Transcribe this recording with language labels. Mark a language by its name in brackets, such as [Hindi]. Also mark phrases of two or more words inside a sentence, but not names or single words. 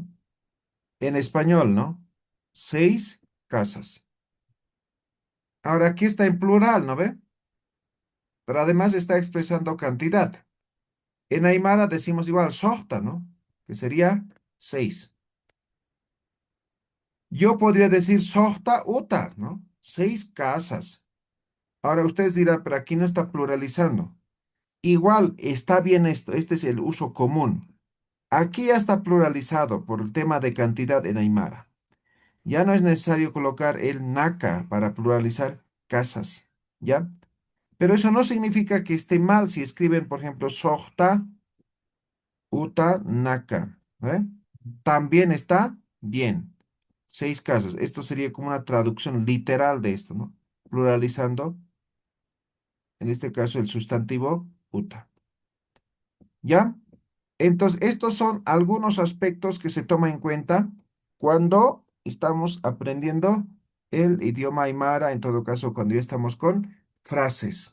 [Spanish] En español, ¿no? 6 casas. Ahora aquí está en plural, ¿no ve? Pero además está expresando cantidad. En Aymara decimos igual, sohta, ¿no? Que sería 6. Yo podría decir [Aymara] sohta uta, [Spanish] ¿no? 6 casas. Ahora ustedes dirán, pero aquí no está pluralizando. Igual está bien esto, este es el uso común. Aquí ya está pluralizado por el tema de cantidad en Aymara. Ya no es necesario colocar el naka para pluralizar casas, ¿ya? Pero eso no significa que esté mal si escriben, por ejemplo, [Aymara] sohta, uta, naka, [Spanish] ¿eh? También está bien. 6 casas. Esto sería como una traducción literal de esto, ¿no? Pluralizando, en este caso, el sustantivo uta. ¿Ya? Entonces, estos son algunos aspectos que se toman en cuenta cuando estamos aprendiendo el idioma aymara, en todo caso, cuando ya estamos con frases.